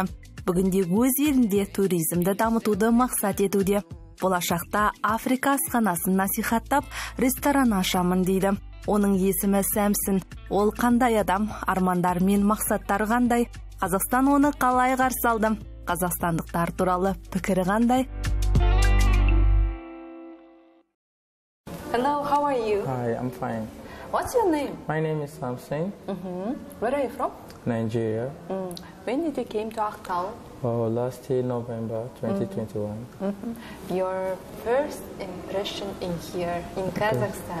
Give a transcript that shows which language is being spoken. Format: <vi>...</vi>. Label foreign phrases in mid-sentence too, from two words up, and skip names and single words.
<kk>Бүгінде өз елінде туризмді дамытуды мақсат етуде. Болашақта Африка асханасын насихаттап, ресторан ашамын дейді. Оның есімі Самсон. Ол қандай адам, армандар мен мақсаттары қандай? Қазақстан оны қалай қарсы алды? Қазақстандықтар туралы пікірі қандай?</kk> <en>Hello, how are you? Hi, I'm fine. What's your name? My name is Samson. Where are you from? Nigeria. When did you came to Aktau? Last year, November 2021. Your first impression in here, in Kazakhstan?</en>